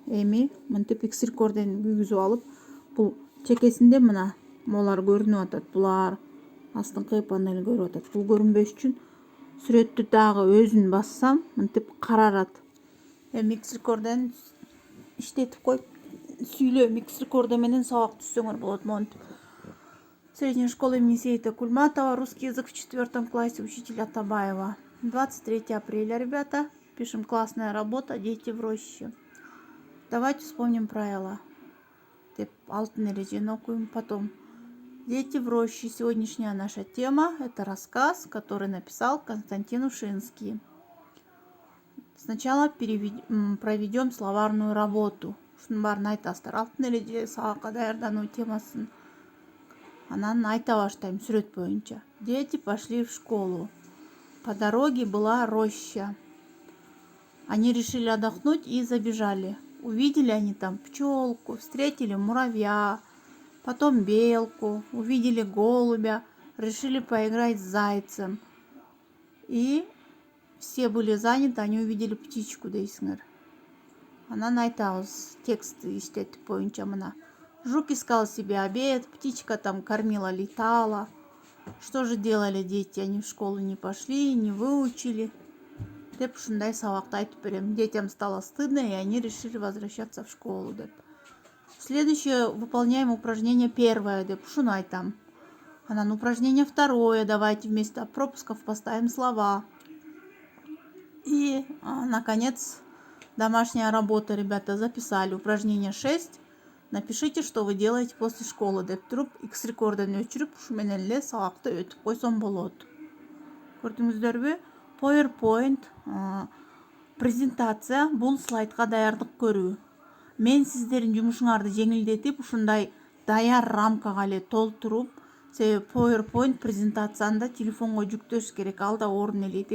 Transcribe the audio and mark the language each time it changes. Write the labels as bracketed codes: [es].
[ky] Эми мынтип X рекорден күйгүзүп алып, бул чекесинде мына молар көрүнүп атат. Булар астыңкы панель көрүп атат. Бул көрүнбөш үчүн сүрөттү дагы өзүн бассам, мынтип карарат. Эми X рекорден иштетип коюп, сүйлөм X рекордо менен сабак түзсөңөр болот. Монтип. [ru] Средняя школа имени Сейита Кульматова. Русский язык в 4 классе. Учитель Атабаева. 23 апреля, ребята. Пишем классная работа. Дети в роще. Давайте вспомним правила. [ky] Алтын эрежени окуем [ru] потом. Дети в роще. Сегодняшняя наша тема — это рассказ, который написал Константин Ушинский. Сначала проведем словарную работу. [ky] Ушунун баарын айтасыздар. Алтын эреже сабакка даярдануу темасын. Анан айта баштайм сүрөт боюнча. [ru] Дети пошли в школу. По дороге была роща. Они решили отдохнуть и забежали. Увидели они там пчелку, встретили муравья, потом белку, увидели голубя, решили поиграть с зайцем. И все были заняты, они увидели птичку [ky] дейсиңер. Анан айтабыз текстти иштетип боюнча мына. [ru] Жук искал себе обед, птичка там кормила, летала. Что же делали дети? Они в школу не пошли, не выучили. [ky] Деп ушундай сабакты айтып берем. [ru] Детям стало стыдно, и они решили возвращаться в школу. [ky] Деп. [ru] Следующее выполняем упражнение первое. [ky] Деп ушуну айтам. [ru] Анан упражнение второе. Давайте вместо пропусков поставим слова. И, наконец, домашняя работа, ребята, записали. Упражнение 6. Напишите, что вы делаете после школы. [ky] Деп туруп, X рекорден өчүрүп, ушу менен эле сабакты өтүп койсом болот. Көрдүңүздөрбү? PowerPoint презентация бул слайдка даярдык көрүү. Мен сиздердин жумушуңарды жеңилдетип, ушундай даяр рамкага эле толтуруп, себеби PowerPoint презентацияны да телефонго жүктөш керек, ал да орун ээлейт.